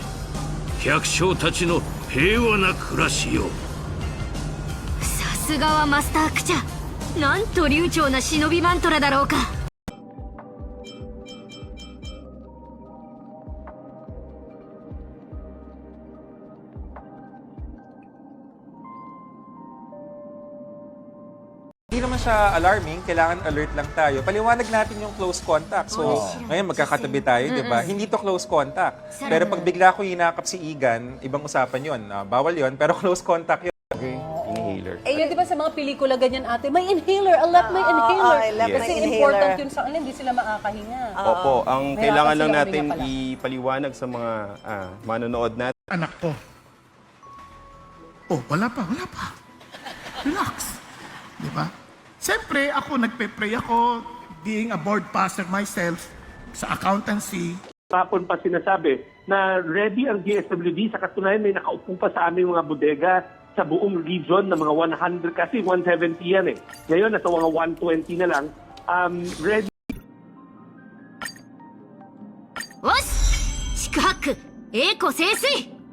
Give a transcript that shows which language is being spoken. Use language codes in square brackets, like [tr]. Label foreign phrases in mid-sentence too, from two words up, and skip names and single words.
[ja] 百姓たちの平和な暮らしよ。さすがはマスタークチャ。なんと流暢な忍びマントラだろうか。 [tl] Hindi naman siya alarming, kailangan alert lang tayo. Paliwanag natin yung [en] close contact. [tl] So, ngayon magkakatabi tayo, di ba? Hindi to [en] close contact. [tl] Pero pag bigla ko hinakap si Igan, ibang usapan yun. Bawal yun, pero [en] close contact [tl] yun. [en] Okay, inhaler. [tl] Eh, yun, di ba sa mga pelikula ganyan ate, may inhaler, [en] a lot [tl] may inhaler. Kasi important yun sa kanila, hindi sila makakahinga. Opo, ang Mahirapan kailangan lang sila natin huminga pala. ipaliwanag sa mga manonood natin. Anak ko. Oh, wala pa. Relax. Di ba? Siyempre, ako nagpe-pray ako, [en] being a board pastor myself, [tl] sa accountancy. Hapon pa sinasabi na ready ang DSWD, sa katunayan may nakaupo pa sa aming mga bodega sa buong region na mga 100, kasi 170 yan eh. Ngayon, nasa mga 120 na lang. Ready. [ja] よし四苦八苦栄枯盛衰。